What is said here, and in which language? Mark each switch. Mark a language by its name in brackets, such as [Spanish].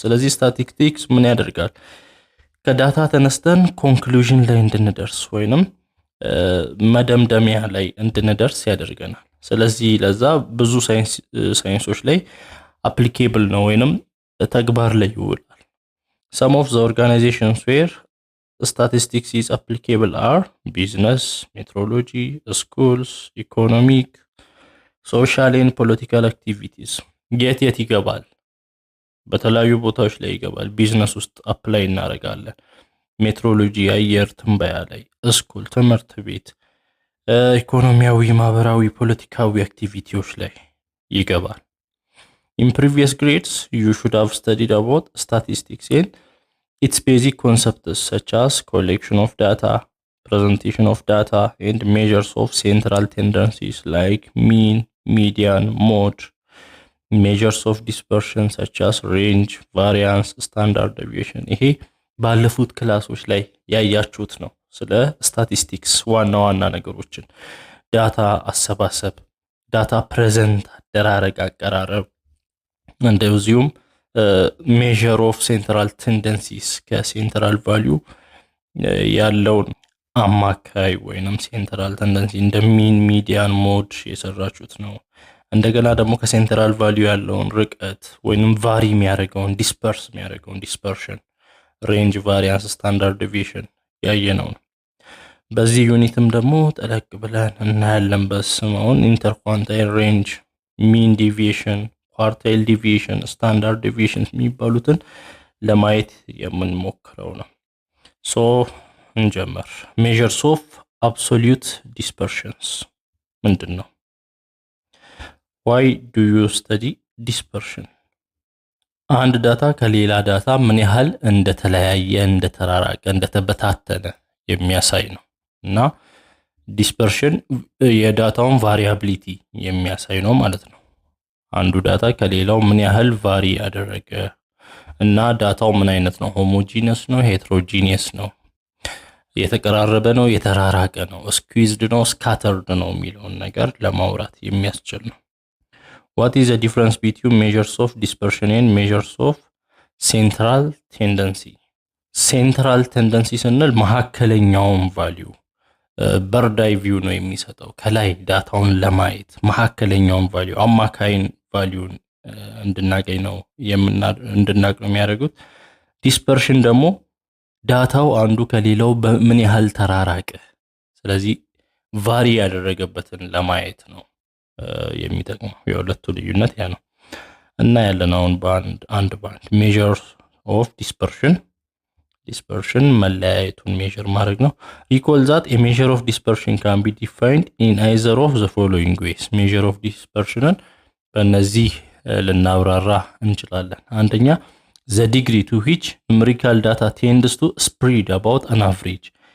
[Amharic] ስለዚህ ስታቲስቲክስ ምን ያደርጋል? ከዳታ ተነስተን ኮንክሉዥን ላይ እንድንደርስ ወይንም መደምደሚያ ላይ እንድንደርስ ያደርገናል። ስለዚህ ለዛ ብዙ ሳይንሶች ላይ applicable ነው ወይንም ተግባር ላይ ይውላል። [English] Some of the organizations where statistics is applicable are business, meteorology, schools, economic, social and political activities. [Amharic] የት ይገባል? በተለያዩ ቦታዎች ላይ ይገባል። ቢዝነስ ውስጥ አፕላይ እናደርጋለን። ሜትሮሎጂ አየር ትንበያ ላይ፣ ስኩል ትምህርት ቤት፣ ኢኮኖሚያዊ፣ ማህበራዊ፣ ፖለቲካዊ አክቲቪቲዎች ላይ ይገባል። [English] In previous grades, you should have studied about statistics and its basic concepts such as collection of data, presentation of data, and measures of central tendencies like mean, median, mode, measures of dispersion such as range, variance, standard deviation. [Amharic] ይሄ ባለፉት ክላሶች ላይ ያያችሁት ነው። ስለ ስታቲስቲክስ ዋና ዋና ነገሮችን ዳታ አሰባሰብ፣ ዳታ ፕሬዘንት አደራረግ፣ አቀራረብ እንደዚሁም [English] measure of central tendencies [Amharic] ከሴንትራል ቫልዩ ያለውን አማካይ ወይንም ሴንትራል ቴንደንሲ እንደ ሚን ሚዲያን ሞድ የሰራችሁት ነው። እንደገና ደግሞ ከሴንትራል ቫልዩ ያለውን ርቀት ወይንም ቫሪ የሚያደርገውን ዲስፐርስ የሚያደርገውን ዲስፐርሽን፣ ሬንጅ፣ ቫሪያንስ፣ ስታንዳርድ ዲቪዬሽን ያየነው ነው። በዚህ ዩኒትም ደግሞ ጠለቅ ብለን እናያለን። በስማውን ኢንተርኳንታይል ሬንጅ፣ ሚን ዲቪዬሽን፣ ኳርታይል ዲቪዬሽን፣ ስታንዳርድ ዲቪዬሽን የሚባሉትን ለማየት የምንሞክረው ነው። ሶ እንጀምር። ሜዠርስ ኦፍ አብሶሉት ዲስፐርሽንስ ምንድን ነው? [English] Why do you study dispersion? [Amharic] አንድ ዳታ ከሌላ ዳታ ምን ያህል እንደተለያየ፣ እንደተራራቀ፣ እንደተበታተነ የሚያሳይ ነው እና ዲስፐርሽን የዳታውን ቫሪያቢሊቲ የሚያሳይ ነው ማለት ነው። አንዱ ዳታ ከሌላው ምን ያህል ቫሪ ያደረገ እና ዳታው ምን አይነት ነው? ሆሞጂነስ ነው? ሄትሮጂኒየስ ነው? የተቀራረበ ነው? የተራራቀ ነው? ስኩዊዝድ ነው? ስካተርድ ነው? የሚለውን ነገር ለማውራት የሚያስችል ነው። [English] What is the difference between measures of dispersion and measures of central tendency? [Amharic] Central tendency ስንል መሐከለኛውን ቫልዩ በርድ አይ ቪው ነው የሚሰጠው። ከላይ ዳታውን ለማየት መሐከለኛውን ቫልዩ አማካይን ቫልዩን እንድናገኝ ነው እንድናቅ ነው የሚያደርጉት። ዲስፐርሽን ደግሞ ዳታው አንዱ ከሌላው ምን ያህል ተራራቀ፣ ስለዚህ ቫሪ ያደረገበትን ለማየት ነው የሚጠቅመው። የሁለቱ ልዩነት ያ ነው እና ያለናውን አንድ ባንድ ሜዠርስ ኦፍ ዲስፐርሽን መለያየቱን ሜዠር ማድረግ ነው። [English] ሪኮል ዛት a measure of dispersion can be defined in either of the following ways. measure of dispersionን [Amharic] በእነዚህ ልናብራራ እንችላለን። አንደኛ [English] the degree to which numerical data tends to spread about an average.